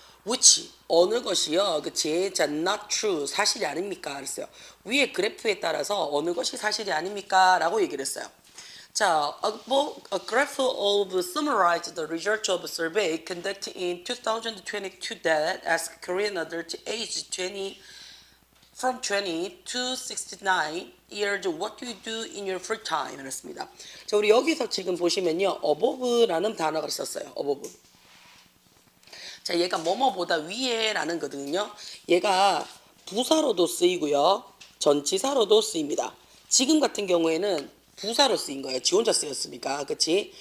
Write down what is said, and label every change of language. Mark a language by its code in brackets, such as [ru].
[ko] which 어느 것이요, 그치? 자, not true 사실이 아닙니까? 그랬어요. 위에 그래프에 따라서 어느 것이 사실이 아닙니까? 라고 얘기를 했어요. 자, [en] a graph of summarized the results of a survey conducted in 2022 that asked Korean adults aged 20 from 20 to 69 years what do you do in your free time? [ko] 이랬습니다. 자, 우리 여기서 지금 보시면요, above라는 단어가 있었어요. [en] above. [ko] 자, 얘가 뭐뭐보다 위에라는 거거든요. 얘가 부사로도 쓰이고요, 전치사로도 쓰입니다. 지금 같은 경우에는 부사로 쓰인 거예요. 지 혼자 쓰였으니까, 그치?